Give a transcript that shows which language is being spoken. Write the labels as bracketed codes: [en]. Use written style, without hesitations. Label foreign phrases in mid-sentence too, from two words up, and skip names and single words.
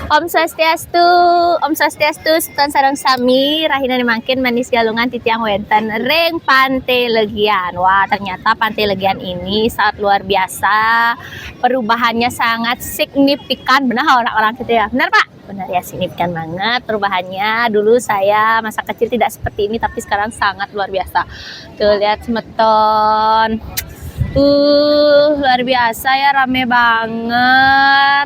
[ban] Om Swastiastu, Setan sareng sami, rahina dimangkin manis galungan titiang wenten ring Pantai Legian. [id] Wah, ternyata Pantai Legian ini sangat luar biasa. Perubahannya sangat signifikan. Benar orang-orang gitu ya? Benar, Pak? Benar ya, signifikan banget perubahannya. Dulu saya masa kecil tidak seperti ini, tapi sekarang sangat luar biasa. Tuh, lihat semeton. Luar biasa ya, rame banget.